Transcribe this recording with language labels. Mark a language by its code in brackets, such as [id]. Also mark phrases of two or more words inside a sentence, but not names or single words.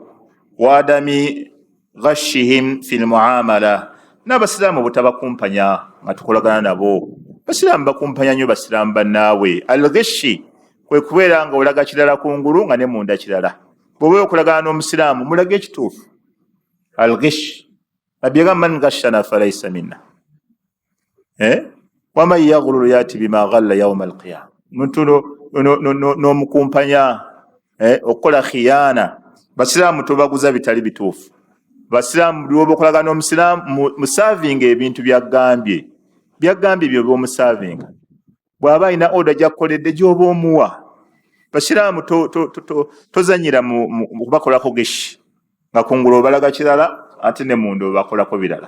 [ar] وعدم غشهم في المعاملة, [lg] n'abasiraamu butabakumpanya nga tukolagana nabo. Basiraamu bakumpanya nnyo basiraamu bannaawe. Al-ghishi kwe kubeera nga olaga kirala kungulu nga ne munda kirala. Bw'oba okulagana n'omusiraamu mulage ekituufu. Al-ghish Nabbi agamba [ar] من غشنا فليس منا. ومن يغلل يأت بما غل يوم القيامة. [lg] Muntu n'omukumpanya okukola khiyana. Basiraamu tobaguza bitali bituufu. Basiraamu bw'oba okulagana n'omusiraamu musavinga ebintu byagambye byoba omusaavinga. Bw'aba alina oda gy'akoledde gy'oba omuwa. Basiraamu tozanyira mu kubakolako geshi nga kungulu obalaga kirala ate ne munda obakolako birala.